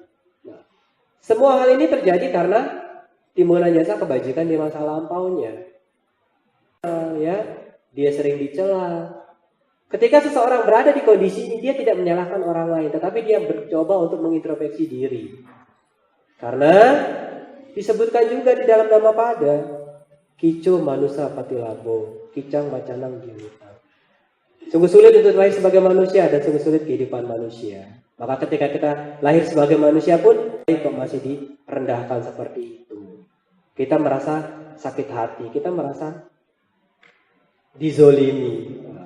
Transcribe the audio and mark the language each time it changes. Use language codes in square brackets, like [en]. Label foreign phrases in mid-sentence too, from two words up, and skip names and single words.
[id] Nah, semua hal ini terjadi karena timbunan jasa kebajikan di masa lampaunya. Ya, dia sering dicela. Ketika seseorang berada di kondisi ini, dia tidak menyalahkan orang lain, tetapi dia mencoba untuk mengintrospeksi diri. Karena disebutkan juga di dalam Dhammapada, [pi] kicu manusa patilabo, kicang macanang diwita. [id] Sungguh sulit untuk lahir sebagai manusia dan sungguh sulit kehidupan manusia. Maka ketika kita lahir sebagai manusia pun, kok masih direndahkan seperti itu. Kita merasa sakit hati, kita merasa dizolimi.